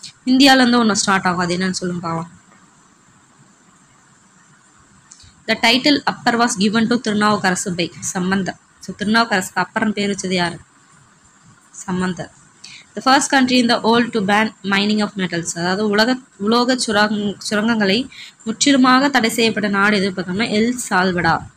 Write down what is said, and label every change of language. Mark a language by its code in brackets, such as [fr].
[ta] இந்தியாவிலேருந்து ஒன்று ஸ்டார்ட் ஆகும், அது என்னன்னு சொல்லுங்க பார்க்கலாம். [en] The title Appar was given to Thirunavukkarasu by Sambandar. [ta] So திருநாவுக்கரசுக்கு அப்பரன் பேர் வச்சது யார்? சம்பந்தர். [en] The the first country in the world to ban mining of metals. [ta] அதாவது உலோக சுரங்கங்களை முற்றிலுமாக தடை செய்யப்பட்ட நாடு எது பார்த்தோம்னா எல் சால்வடார்.